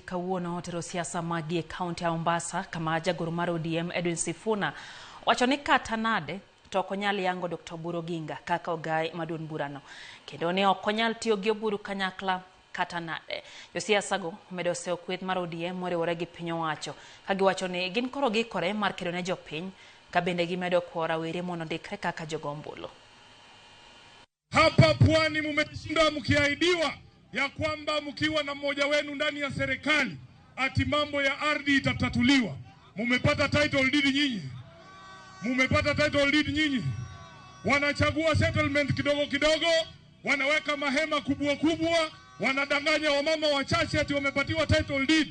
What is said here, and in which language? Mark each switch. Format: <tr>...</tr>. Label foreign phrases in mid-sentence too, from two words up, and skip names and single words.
<luo>kawuono otero siasa magi e kaunti ya Mombasa kama jagoro mar ODM Edwin Sifuna wacho ni kata nade to ok onyal yango Dr. Oburu Oginga kaka ogai maduong' burano kendo ne ok onyal tiyo gi Oburu kanyakla kata nade. Josiasa go omedo seyo kweth mar ODM moriwore gi piny owacho ka giwacho ni gin koro gikore mar kedo ne jopiny ka bende gimedo kwora were mondo ndikre kaka jogombolo.</luo> <sw>Hapa Pwani mmeshinda mkiahidiwa ya kwamba mkiwa na mmoja wenu ndani ya serikali ati mambo ya ardhi itatatuliwa. Mmepata</sw> <en>title deed</en> <sw>nyinyi. Mmepata</sw> <en>title deed</en> <sw>nyinyi. Wanachagua settlement kidogo kidogo, wanaweka mahema kubwa kubwa, wanadanganya wamama wachache ati wamepatiwa</sw> <en>title deed.</en>